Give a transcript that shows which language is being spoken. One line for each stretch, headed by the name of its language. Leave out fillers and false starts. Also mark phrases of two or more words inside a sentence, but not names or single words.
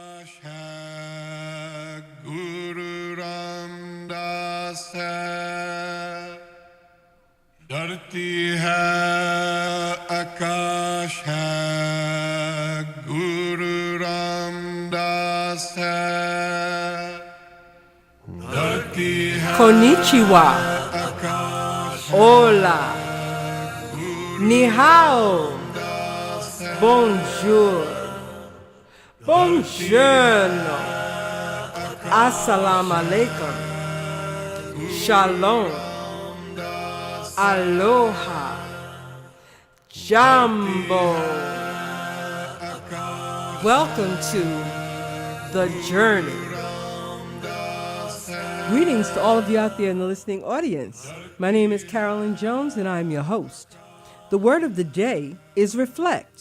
Hindi: है गुरु रामदास है धरती है आकाश है गुरु रामदास है धरती है
Japanese: Konnichiwa.
Spanish: Hola.
Chinese: 你好. Bonjour.
Italian: Buongiorno.
Arabic: السلام عليكم.
Hebrew: Shalom. Aloha.
Swahili: Jambo.
English: Welcome to The Journey. Greetings to all of you out there in the listening audience. My name is Carolyn Jones and I'm your host. The word of the day is reflect.